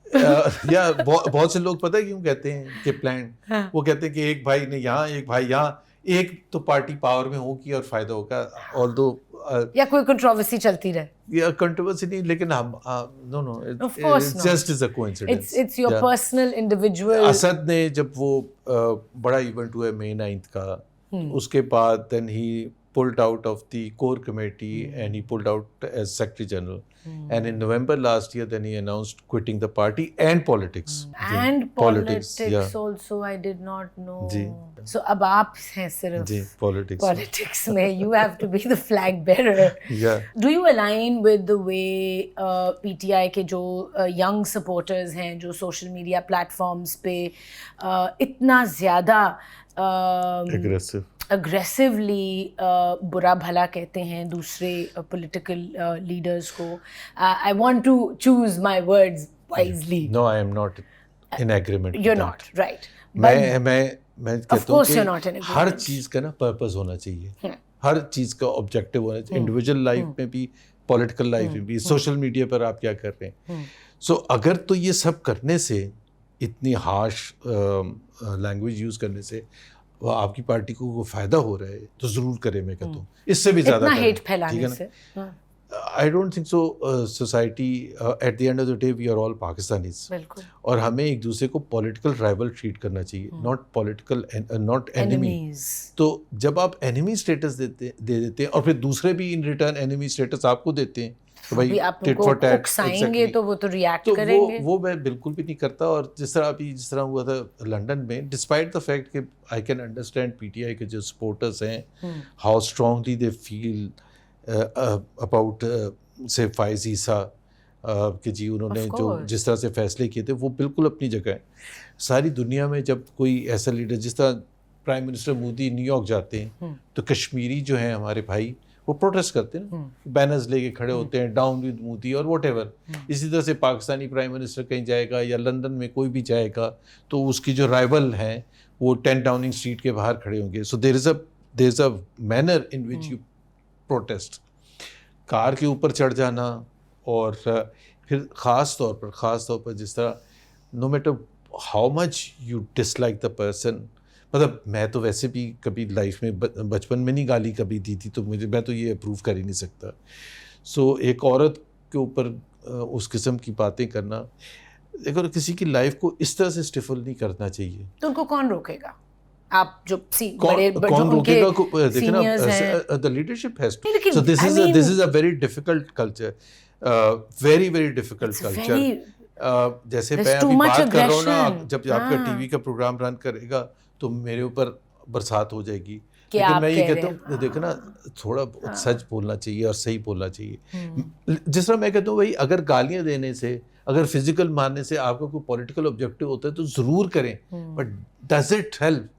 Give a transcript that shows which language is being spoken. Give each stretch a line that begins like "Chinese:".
Urdu: बहुत से लोग पता है क्यों कहते हैं कि प्लान. वो कहते हैं कि एक भाई ने यहाँ, एक भाई यहाँ, ایک تو پارٹی پاور میں ہوگی اور فائدہ ہوگا, although یا کوئی کنٹروورسی چلتی رہے. یہ کنٹروورسی نہیں, لیکن ہم نو
English: Of course it's not. Just is a coincidence. It's your personal individual.
Urdu: Asad نے جب وہ بڑا ایونٹ ہوا May 9th کا, اس کے بعد
English: then he pulled out of the core committee and he pulled out as Secretary General. And in November last year, then he announced quitting the party and politics. And politics yeah. also, I did not know.
Urdu: جی. So اب آپ ہیں صرف جی, politics.
English: politics میں, you have to be the flag bearer. Yeah. Do you align with the way PTI
Urdu: کے جو
English: young supporters ہیں جو social media platforms
Urdu: پہ اتنا زیادہ
English: Aggressive.
Urdu: اگریسولی برا بھلا کہتے ہیں دوسرے پولیٹیکل لیڈرز کو؟
English: I want to choose my words wisely. No, I am not in agreement. You're not, right.
Urdu: میں کہتا ہوں
English: course you're not in
Urdu: کہ
English: agreement.
Urdu: ہر چیز کا نا پرپز ہونا چاہیے, ہر چیز کا آبجیکٹیو ہونا چاہیے, انڈیویجول لائف میں بھی, پولیٹیکل لائف میں بھی, سوشل میڈیا پر آپ کیا کر رہے ہیں. سو اگر تو یہ سب کرنے سے, اتنی ہارش لینگویج یوز کرنے سے آپ کی پارٹی کو کوئی فائدہ ہو رہا ہے تو ضرور کرے. میں کہتا ہوں اس سے بھی زیادہ اتنا ہیٹ پھیلانے سے.
English: I don't think so. Society, at the end of the day, we are all Pakistanis.
Urdu: بالکل. اور ہمیں ایک دوسرے کو پولیٹیکل رائول ٹریٹ کرنا چاہیے,
English: Not political, not enemy.
Urdu: تو جب آپ اینیمی اسٹیٹس دے دیتے ہیں اور پھر دوسرے بھی ان ریٹرن اینیمی اسٹیٹس آپ کو دیتے ہیں, تو بھائی
English: tit for tat
Urdu: اکسائیں گے تو وہ تو ریئیکٹ کریں گے. وہ میں بالکل بھی نہیں کرتا. اور جس طرح ہوا تھا لنڈن میں,
English: despite the fact
Urdu: کہ
English: I can understand
Urdu: P T I کے جو سپورٹرس ہیں,
English: how strongly they feel about
Urdu: سے فائز عیسیٰ, کہ جی انہوں نے جو جس طرح سے فیصلے کیے تھے وہ بالکل اپنی جگہ ہیں. ساری دنیا میں جب کوئی ایسا لیڈر, جس طرح prime minister Modi new York جاتے ہیں تو کشمیری جو ہیں ہمارے بھائی وہ پروٹیسٹ کرتے ہیں نا, بینرز لے کے کھڑے ہوتے ہیں,
English: down with Modi
Urdu: اور
English: Whatever.
Urdu: اسی طرح سے پاکستانی پرائم منسٹر کہیں جائے گا یا لندن میں کوئی بھی جائے گا تو اس کی جو رائول ہیں وہ 10 ڈاؤننگ اسٹریٹ کے باہر کھڑے ہوں گے.
English: So there is a manner in which you protest.
Urdu: کار کے اوپر چڑھ جانا, اور پھر خاص طور پر جس طرح
English: no matter how much you dislike the person,
Urdu: مطلب میں تو ویسے بھی کبھی لائف میں بچپن میں نہیں گالی کبھی دی تھی, تو میں تو یہ اپروو کر ہی نہیں سکتا. سو ایک عورت کے اوپر اس قسم کی باتیں کرنا, اگر کسی کی لائف کو اس طرح سے اسٹیفل نہیں کرنا چاہیے تو ان کو کون روکے گا؟ آپ جو کون روکے گا؟ دیکھیں نا,
English: the leadership has to. So this is a very difficult culture, very very difficult culture.
Urdu: جیسے میں ابھی بات کر رہا ہوں نا, جب آپ کا ٹی وی کا پروگرام رن کرے گا تو میرے اوپر برسات ہو جائے گی. لیکن میں یہ کہتا ہوں دیکھو نا, تھوڑا بہت سچ بولنا چاہیے اور صحیح بولنا چاہیے. جس طرح میں کہتا ہوں بھائی, اگر گالیاں دینے سے, اگر فزیکل مارنے سے آپ کا کوئی پولیٹیکل آبجیکٹو ہوتا ہے تو ضرور کریں,
English: But does it help?